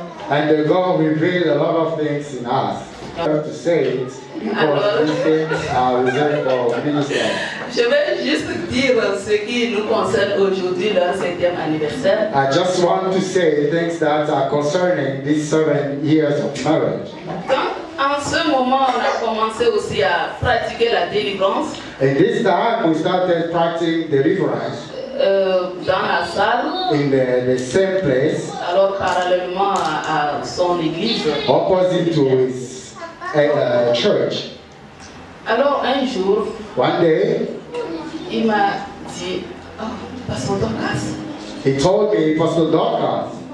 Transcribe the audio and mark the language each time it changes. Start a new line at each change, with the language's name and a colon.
English: And the God revealed a lot of things in us. I have to say it because these things are reserved for ministers.
French: Je vais juste dire ce qui nous concerne aujourd'hui, leur 7e anniversaire.
English: I just want to say things that are concerning these 7 years of marriage.
French: Donc, en ce moment, on a commencé aussi à pratiquer la délivrance.
English: And this time we started practicing deliverance.
French: dans la salle.
English: In the same place.
French: Alors parallèlement à son église.
English: Opposite to his church.
French: Alors un jour.
English: One day.
French: Il m'a dit, oh, Pastor Dorcas.
English: He told me, Pastor Dorcas.